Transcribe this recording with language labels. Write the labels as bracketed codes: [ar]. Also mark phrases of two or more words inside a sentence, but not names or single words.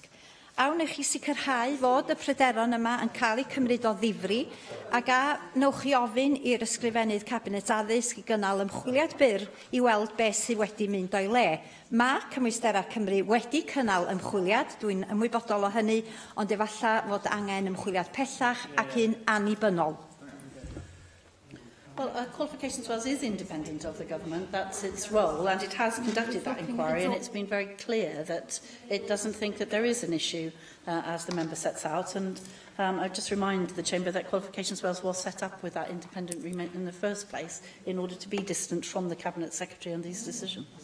[cy] Awn eich i sicrhau fod y pryderon yma yn cael eu cymryd o ddifri ac a wnewch i ofyn i'r ysgrifennydd Cabinet Addysg i gynnal ymchwiliad byr i weld beth sydd wedi mynd o'i le. Mae Cymwystera Cymru wedi cynnal ymchwiliad, dwi'n ymwybodol o hynny, ond efallai fod angen ymchwiliad pellach ac un annibynnol. [en] Well, Qualifications Wales is independent of the government. That's its role, and it has conducted that inquiry, and it's been very clear that it doesn't think that there is an issue, as the member sets out. And I just remind the Chamber that Qualifications Wales was set up with that independent remit in the first place in order to be distant from the Cabinet Secretary on these decisions.